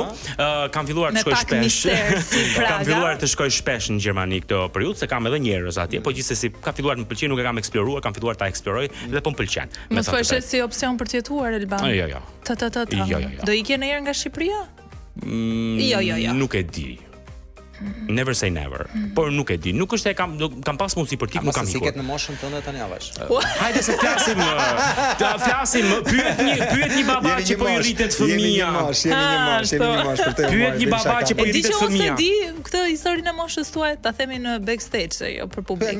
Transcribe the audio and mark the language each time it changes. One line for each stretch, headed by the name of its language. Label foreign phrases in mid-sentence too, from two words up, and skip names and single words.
Albanian: Kam filluar të shkoj shpesh. Kam filluar të shkoj shpesh në Gjermani këtë periudhë, se kam edhe njerëz atje, po gjithsesi ka filluar të më pëlqejë, nuk e kam eksploruar, kam filluar ta eksploroj dhe po më pëlqen. Mos thoshe si opsion për të jetuar Elban. Jo. Do ikje ndonjëherë nga Shqipëria? Jo. Nuk e di.
English: Never say never.
Albanian: Por nuk e di. Nuk është se kam pas mundësi për tik, nuk kam ikur. Si ket në moshën tënde tani avash. Hajde se flasim, pyet një baba që po i rritet fëmia. Jemi një mosh për të. Pyet një baba që po i rritet fëmia. Di këtë historinë e moshës tuaj, ta themi në backstage se jo për publikun.